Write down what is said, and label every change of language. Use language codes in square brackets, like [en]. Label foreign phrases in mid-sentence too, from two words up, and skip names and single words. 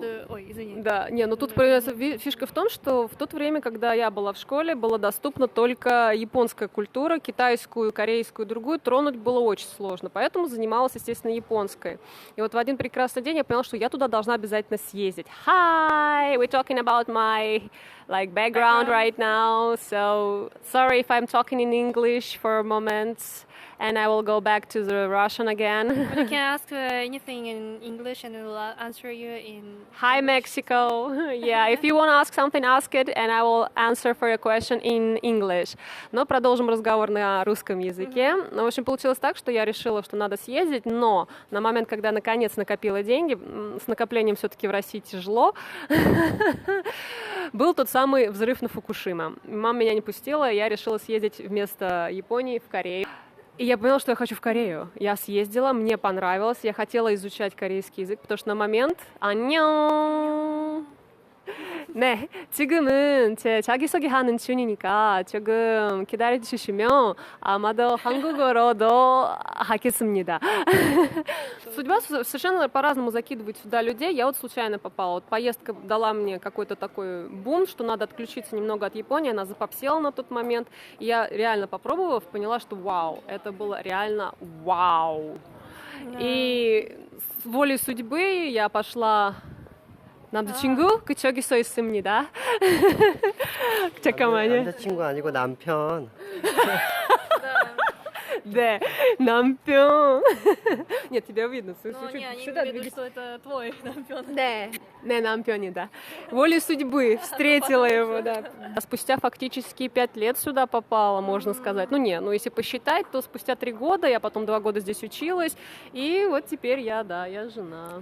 [ru] Исследую- Ой, извини. да, не, ну тут появляется фишка в том, что в то время, когда я была в школе, была доступна только японская культура, китайскую, корейскую, другую тронуть было очень сложно, поэтому занималась, естественно, японской. И вот в один прекрасный день я поняла, что я туда должна обязательно съездить. [en] Hi, we're talking about my like background right now, so sorry if I'm talking in English for a moment. And I will go back to the Russian again. But you can ask anything in English and it will answer you in Hi, Mexico. Yeah, if you want to ask something, ask it, and I will answer for your question in English. [ru] Но продолжим разговор на русском языке. Ну, в общем, получилось так, что я решила, что надо съездить, но на момент, когда наконец накопила деньги, с накоплением все-таки в России тяжело, был тот самый взрыв на Фукушима. Мама меня не пустила, и я решила съездить вместо Японии в Корею. И я поняла, что я хочу в Корею. Я съездила, мне понравилось, я хотела изучать корейский язык, потому что на момент... [ko] 안녕. 네, 지금은 제 자기소개하는 중이니까 조금 기다려주시면 아마도 한국어로도 하겠습니다. [ru] Судьба совершенно по-разному закидывает сюда людей. Я вот случайно попала. Вот поездка дала мне какой-то такой бум, что надо отключиться немного от Японии. Она запопсела на тот момент. И я реально попробовав, поняла, что вау, это было реально вау. И с волей судьбы я пошла [ko] 남자친구 그쪽에서 있습니다. 잠깐만요. 남자친구 아니고 남편. 네, 남편. [ru] Нет, тебя видно. Ну, не, они Сюда имеют в виду, двигайся. что это твой нампён. Да, не 남편이다. Волей судьбы встретила его, да. А спустя фактически 5 лет сюда попала, можно сказать. Ну, не, ну, если посчитать, то спустя 3 года, я потом 2 года здесь училась, и вот теперь я жена.